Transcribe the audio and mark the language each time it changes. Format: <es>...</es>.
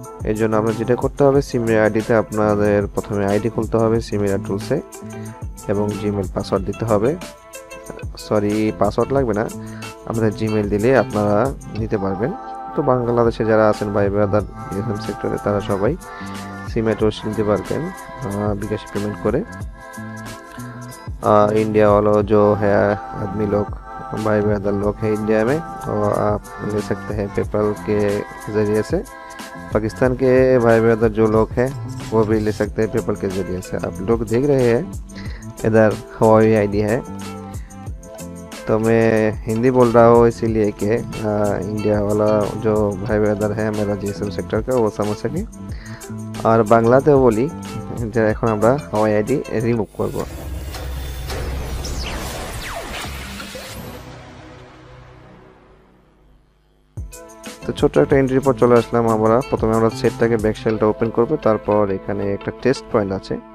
<bn>এর জন্য আপনার যেটা করতে হবে, সিমিলার আইডিতে আপনাদের প্রথমে আইডি খুলতে হবে সিমিলার টুলসে এবং জিমেল পাসওয়ার্ড দিতে হবে। সরি, পাসওয়ার্ড লাগবে না, আপনাদের জিমেল দিলে আপনারা নিতে পারবেন। তো বাংলাদেশে যারা আছেন ভাই ব্রাদার বিএসএম সেক্টরে, তারা সবাই সিমিলার টুলস নিতে পারবেন বিকাশ पेमेंट করে।</bn> <hi>इंडिया वालों जो है आदमी लोग, भाई ब्रदर लोग हैं इंडिया में, तो आप ले सकते हैं पेपल के ज़रिए से। पाकिस्तान के भाई ब्रदर जो लोग हैं वो भी ले सकते हैं पेपल के ज़रिए से। आप लोग देख रहे हैं इधर हवाई आईडी है, तो मैं हिंदी बोल रहा हूँ इसीलिए कि इंडिया वाला जो भाई ब्रदर है मेरा जीएसएम सेक्टर का वो समझ सके। और</hi> <bn>बांग्लातेও বলি যে এখন আমরা হাওয়াই আইডি রিমুভ করব। তো ছোট একটা এন্ট্রি পর চলে আসলাম আমরা। প্রথমে আমরা সেটটাকে ব্যাকশেলটা ওপেন করব, তারপর এখানে একটা টেস্ট পয়েন্ট আছে।</bn>